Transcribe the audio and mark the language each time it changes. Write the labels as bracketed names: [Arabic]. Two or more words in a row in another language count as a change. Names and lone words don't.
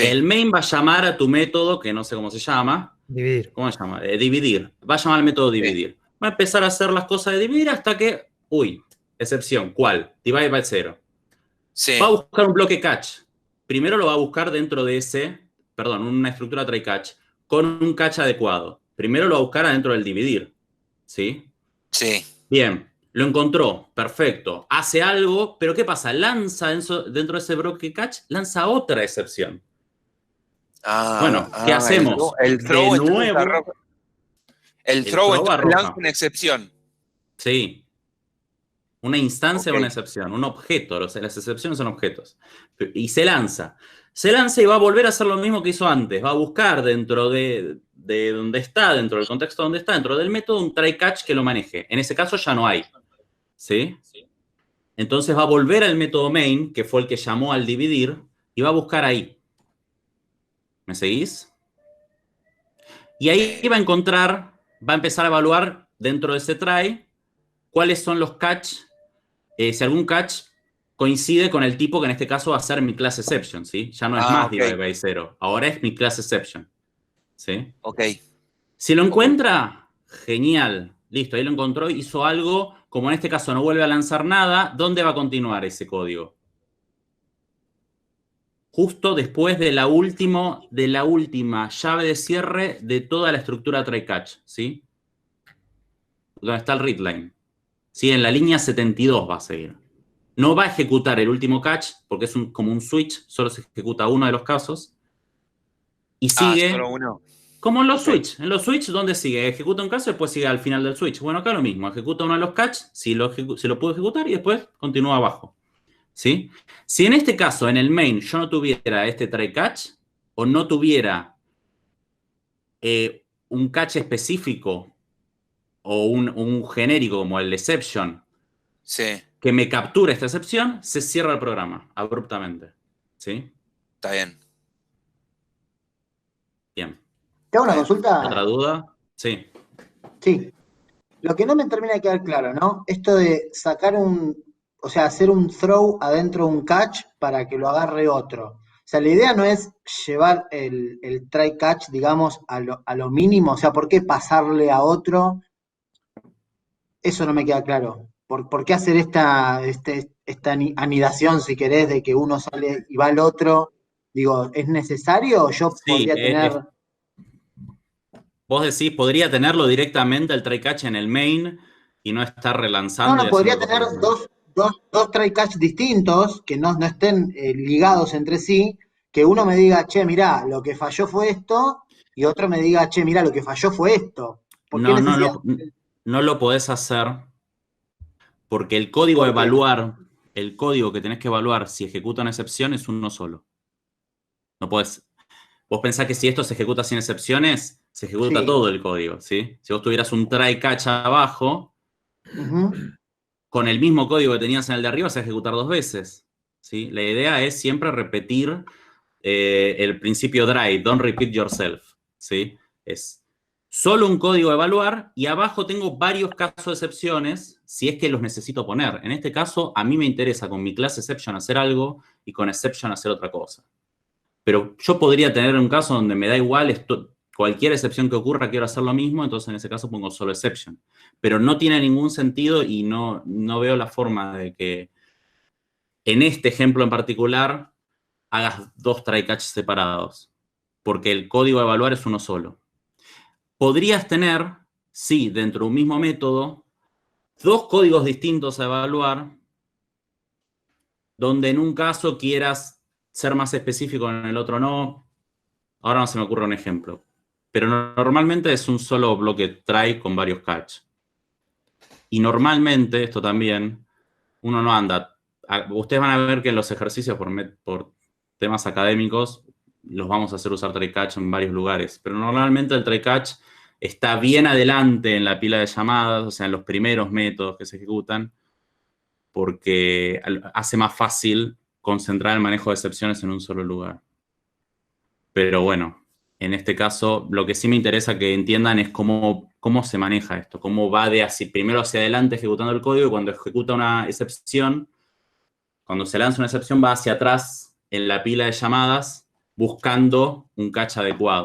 [Spanish] El main va a llamar a tu método, que no sé cómo se llama. Dividir. ¿Cómo se llama? Dividir. Va a llamar al método dividir. Va a empezar a hacer las cosas de dividir hasta que, excepción, ¿cuál? [English] Divide by 0. [Spanish] Sí. Va a buscar un bloque catch. Primero lo va a buscar dentro de una estructura [English] try catch, [Spanish] con un catch adecuado. Primero lo va a buscar adentro del dividir. ¿Sí? Sí. Bien. Lo encontró, perfecto. Hace algo, pero ¿qué pasa? Lanza dentro de ese bloque catch, lanza otra excepción. Bueno, ¿qué hacemos? El throw de nuevo. El throw lanza una excepción. Sí. Una instancia o una excepción, un objeto. Las excepciones son objetos. Y se lanza. Se lanza y va a volver a hacer lo mismo que hizo antes. Va a buscar dentro de donde está, dentro del contexto donde está, dentro del método, un try catch que lo maneje. En ese caso ya no hay. ¿Sí? Entonces va a volver al método main, que fue el que llamó al dividir, y va a buscar ahí. ¿Me seguís? Y ahí va a encontrar, va a empezar a evaluar dentro de ese try cuáles son los catch, si algún catch coincide con el tipo que en este caso va a ser mi [English] class exception, [Spanish] ¿sí? Ya no es más [English] divide by 0, [Spanish] ahora es mi [English] class exception. [Spanish] ¿Sí? Ok. Si lo encuentra, genial. Listo, ahí lo encontró, hizo algo, como en este caso no vuelve a lanzar nada, ¿dónde va a continuar ese código? Justo después de la última llave de cierre de toda la estructura [English] try catch, [Spanish] ¿sí? Donde está el readline. ¿Sí? En la línea 72 va a seguir. No va a ejecutar el último catch, porque es como un switch, solo se ejecuta uno de los casos. Y sigue... solo uno. Como en los switch. En los switch, ¿dónde sigue? Ejecuta un caso y después sigue al final del switch. Bueno, acá lo mismo. Ejecuta uno de los catch, si lo puedo ejecutar, y después continúa abajo. ¿Sí? Si en este caso, en el main, yo no tuviera este [English] try catch, [Spanish] o no tuviera un catch específico, o un genérico como el exception, que me captura esta excepción, se cierra el programa abruptamente. ¿Sí? Está bien. Bien. ¿Te hago una consulta? ¿Otra duda? Sí. Sí. Lo que no me termina de quedar claro, ¿no? Esto de sacar hacer un throw adentro de un catch para que lo agarre otro. O sea, la idea no es llevar el [English] try catch, [Spanish] digamos, a lo mínimo. O sea, ¿por qué pasarle a otro? Eso no me queda claro. ¿Por qué hacer esta anidación, si querés, de que uno sale y va al otro? Digo, ¿es necesario? Yo podría tener... Vos decís, podría tenerlo directamente el [English] try catch [Spanish] en el main y no estar relanzando. No, podría tener dos [English] try catch [Spanish] distintos que no estén ligados entre sí, que uno me diga, che, mirá, lo que falló fue esto, y otro me diga, che, mirá, lo que falló fue esto. No lo podés hacer porque el código a evaluar, el código que tenés que evaluar si ejecuta una excepción es uno solo. No podés. Vos pensás que si esto se ejecuta sin excepciones, se ejecuta todo el código, ¿sí? Si vos tuvieras un [English] try catch [Spanish] abajo, con el mismo código que tenías en el de arriba, se va a ejecutar dos veces, ¿sí? La idea es siempre repetir el principio DRY, [English] don't repeat yourself, [Spanish] ¿sí? Es solo un código a evaluar y abajo tengo varios casos de excepciones si es que los necesito poner. En este caso, a mí me interesa con mi class exception hacer algo y con exception hacer otra cosa. Pero yo podría tener un caso donde me da igual, cualquier excepción que ocurra quiero hacer lo mismo, entonces en ese caso pongo solo exception. Pero no tiene ningún sentido y no veo la forma de que en este ejemplo en particular hagas dos [English] try catch [Spanish] separados, porque el código a evaluar es uno solo. Podrías tener, sí, dentro de un mismo método, dos códigos distintos a evaluar, donde en un caso quieras ser más específico, en el otro no. Ahora no se me ocurre un ejemplo. Pero normalmente es un solo bloque try con varios catch. Y normalmente, esto también, uno no anda. Ustedes van a ver que en los ejercicios por temas académicos los vamos a hacer usar [English] try catch [Spanish] en varios lugares. Pero normalmente el [English] try catch [Spanish] está bien adelante en la pila de llamadas, o sea, en los primeros métodos que se ejecutan, porque hace más fácil concentrar el manejo de excepciones en un solo lugar. Pero bueno, En este caso, lo que sí me interesa que entiendan es cómo se maneja esto, cómo va primero hacia adelante ejecutando el código y cuando ejecuta una excepción, cuando se lanza una excepción va hacia atrás en la pila de llamadas buscando un catch adecuado.